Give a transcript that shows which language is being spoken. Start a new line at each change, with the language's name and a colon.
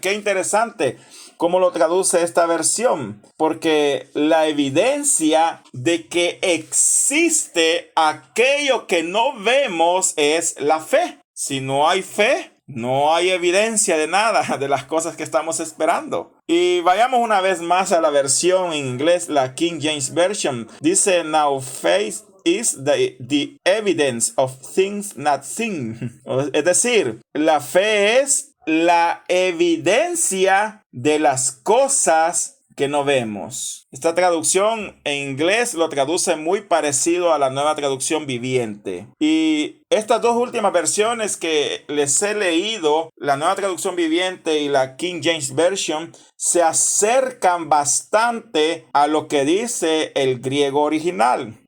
Spanish: Qué interesante cómo lo traduce esta versión, porque la evidencia de que existe aquello que no vemos es la fe. Si no hay fe, no hay evidencia de nada de las cosas que estamos esperando. Y vayamos una vez más a la versión en inglés, la King James Version. Dice,
English: now faith is the evidence of things not seen.
Spanish: Es decir, la fe es la evidencia de las cosas que no vemos. Esta traducción en inglés lo traduce muy parecido a la Nueva Traducción Viviente. Y estas dos últimas versiones que les he leído, la Nueva Traducción Viviente y la King James Version, se acercan bastante a lo que dice el griego original.